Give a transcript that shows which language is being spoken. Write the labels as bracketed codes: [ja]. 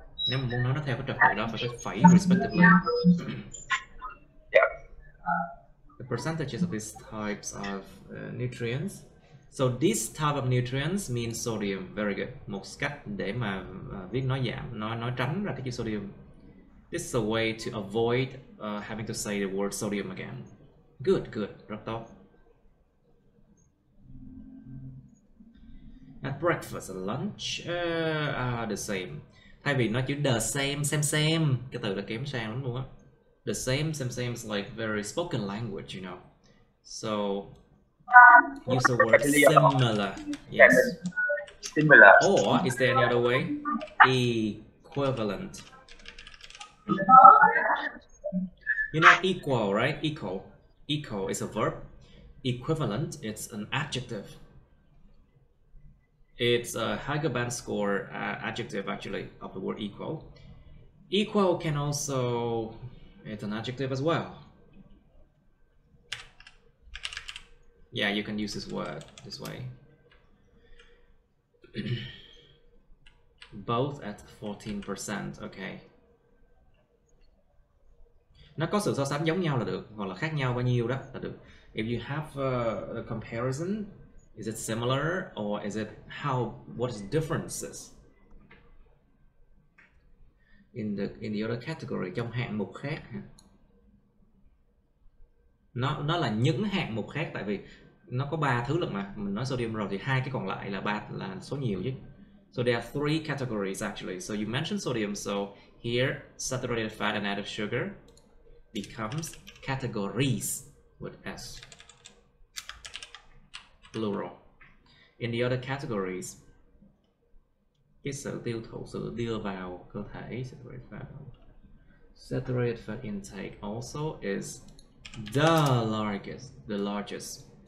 [vi] Nếu mà muốn nói nó theo cái trật tự đó phải có phẩy respectively. [en] The percentages of these types of nutrients. So this type of nutrients means sodium. Very good. [vi] Một cách để mà viết nói giảm, nói tránh ra cái chữ sodium. [en] This is a way to avoid having to say the word sodium again. Good, good, [vi] rất tốt. [en] At breakfast, at lunch, the same. [vi] Thay vì nói chữ [en] the same, [vi] cái từ đó kém sang lắm luôn á. [en] The same is like very spoken language, you know. So use the word similar. Yes. Similar. Or is there any other way? Equivalent. You know equal, right? Equal is a verb. Equivalent, it's an adjective. It's a higher band score adjective actually of the word equal. Equal can also, it's an adjective as well. Yeah, you can use this word this way. Both at 14%, okay. [vi] Nó có sự so sánh giống nhau là được, hoặc là khác nhau bao nhiêu đó là được. [en] If you have a comparison, is it similar or is it what is the differences in the other category, [vi] trong hạng mục khác? Nó là những hạng mục khác, tại vì nó có 3 thứ lận mà mình nói sodium rồi thì hai cái còn lại là số nhiều chứ. [en] So there are 3 categories actually. So you mentioned sodium, so here saturated fat and added sugar becomes categories with S, plural. In the other categories, [vi] cái sự tiêu thụ, sự đưa vào cơ thể, [en] saturated fat intake also is the largest.